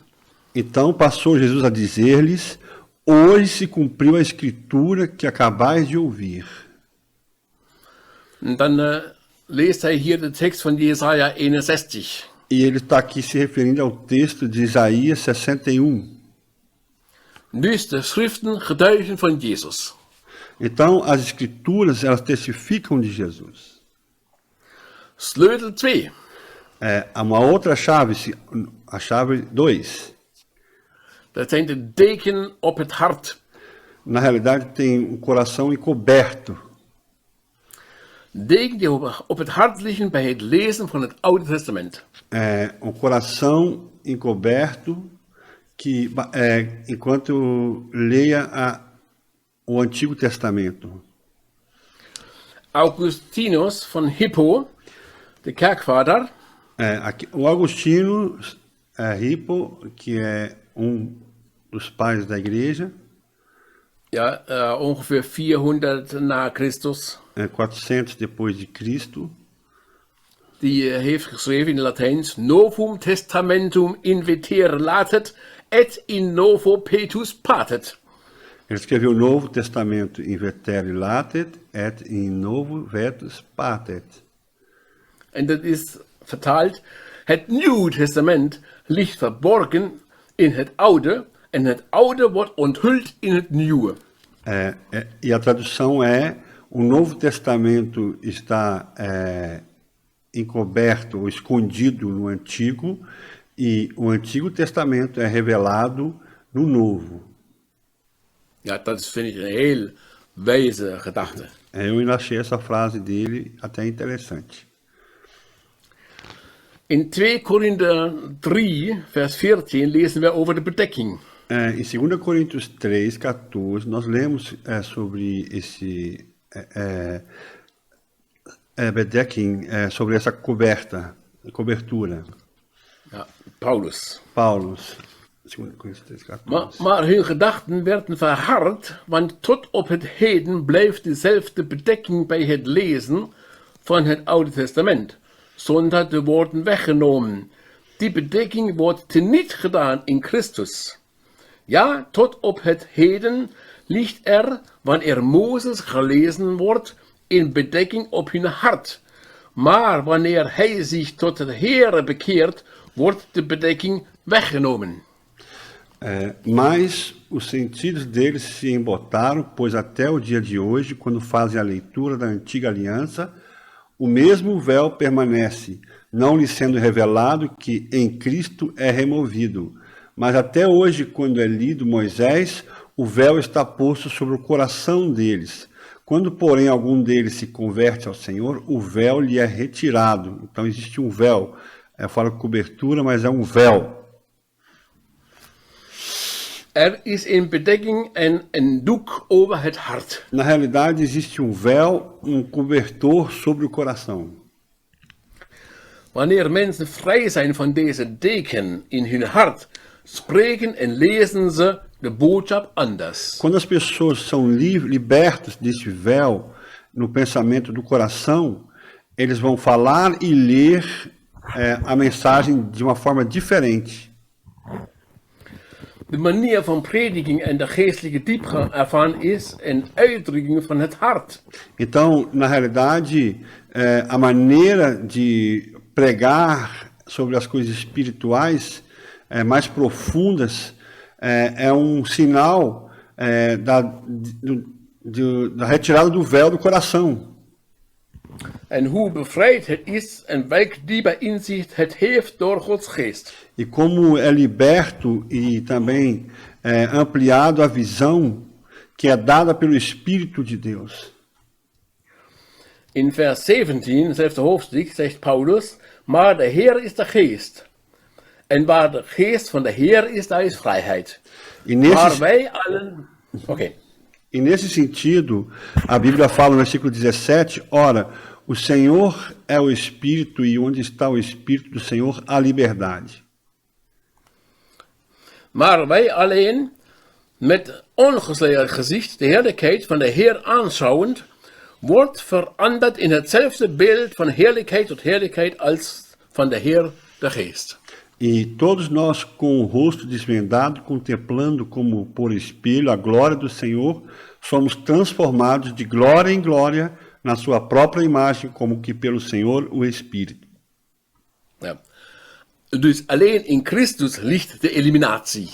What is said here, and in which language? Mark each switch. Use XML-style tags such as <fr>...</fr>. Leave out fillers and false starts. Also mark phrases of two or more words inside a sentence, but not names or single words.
<pt>então passou Jesus a dizer-lhes, hoje se cumpriu a Escritura que acabais de ouvir.</pt> <nl>En dan leest hij hier de tekst van Jesaja 61.</nl> <pt>E ele está aqui se referindo ao texto de Isaías 61.</pt> <nl>Dus de schriften getuigen van Jezus.</nl> <pt>Então, as Escrituras, elas testificam de Jesus.</pt> <nl>Sleutel 2.</nl> <pt>Há uma outra chave, a chave 2.</pt> <nl>Dat zijn de deken op het hart.</nl> <pt>Na realidade, tem um coração encoberto.</pt> <nl>Deken die op het hart liggen bij het lezen van het Oude Testament.</nl> <pt>Coração encoberto que enquanto leia o Antigo Testamento.</pt> <nl>Augustinus van Hippo, de kerkvader,</nl> <pt>O Agostinho Hippo, que é dos pais da igreja,</pt> <nl>ja, ongeveer 400 na Christus,</nl> <pt>400 depois de Cristo,</pt> <nl>die heeft geschreven in het Latijns,</nl> <la>Novum Testamentum invitere latet, et in novo petus patet.</la> <pt>Ele escreveu o Novo Testamento</pt> <la>in vetere latet et in novo vetus patet.</la> <nl>En dat is vertaald, het Nieuwe Testament ligt verborgen in het Oude en het Oude wordt onthuld in het Nieuwe.</nl> <pt>E a tradução é: o Novo Testamento está encoberto ou escondido no Antigo, e o Antigo Testamento é revelado no Novo.</pt> <nl>Ja, dat is, vind ik, een heel wijze gedachte.</nl> <pt>Eu ainda achei essa frase dele até interessante.</pt> <nl>In 2 Korinther 3, vers 14 lezen we over de bedekking.</nl> <pt>Em 2 Coríntios 3:14, nós lemos sobre esse bedekking, sobre essa cobertura.</pt> <nl>Ja, Paulus.</nl> <pt>Paulus, 2 Coríntios 3:14.</pt> <nl>Maar hun gedachten werden verhard, want tot op het heden blijft dezelfde bedekking bij het lezen van het Oude Testament, zonder te worden weggenomen. Die bedekking wordt teniet gedaan in Christus. Ja, tot op het heden ligt er, wanneer Mozes gelezen wordt, een bedekking op hun hart. Maar wanneer hij zich tot het Heere bekeert, wordt de bedekking weggenomen.</nl> <pt>Mas os sentidos deles se embotaram, pois até o dia de hoje, quando fazem a leitura da antiga aliança, o mesmo véu permanece, não lhe sendo revelado que em Cristo é removido. Mas até hoje, quando é lido Moisés, o véu está posto sobre o coração deles. Quando, porém, algum deles se converte ao Senhor, o véu lhe é retirado. Então existe um véu. Eu falo cobertura, mas é um véu.</pt> <nl>Is een bedekking en een doek over het hart.</nl> <pt>Na realidade, existe um véu, um cobertor sobre o coração.</pt> <nl>Wanneer mensen vrij zijn van deze deken in hun hart, spreken en lezen ze de boodschap anders.</nl> <pt>Quando as pessoas são libertas desse véu no pensamento do coração, eles vão falar e ler a mensagem de uma forma diferente.</pt> <nl>De manier van prediking en de geestelijke diepgang ervan is een uitdrukking van het hart.</nl> <pt>Então, na realidade, a maneira de pregar sobre as coisas espirituais mais profundas é um sinal da retirada do véu do coração.</pt> <nl>En hoe bevrijd het is en welk diepe inzicht het heeft door Gods geest.</nl> <pt>E como é liberto e também ampliado a visão que é dada pelo Espírito de Deus.</pt> <nl>In vers 17, hetzelfde hoofdstuk, zegt Paulus, maar de Heer is de geest. En waar de geest van de Heer is, daar is vrijheid. Maar wij allen... Oké.</nl> <pt>E nesse sentido, a Bíblia fala no versículo 17, ora, o Senhor é o Espírito e onde está o Espírito do Senhor, há liberdade.</pt> <nl>Maar wij alleen, met ongesleerd gezicht, de heerlijkheid van de Heer aanschouwend, wordt veranderd in hetzelfde beeld van heerlijkheid tot heerlijkheid als van de Heer de Geest.</nl> <pt>E todos nós, com o rosto desvendado, contemplando como por espelho a glória do Senhor, somos transformados de glória em glória na sua própria imagem, como que pelo Senhor o Espírito.</pt> <nl>Ja. Dus alleen in Christus ligt de eliminatie.</nl>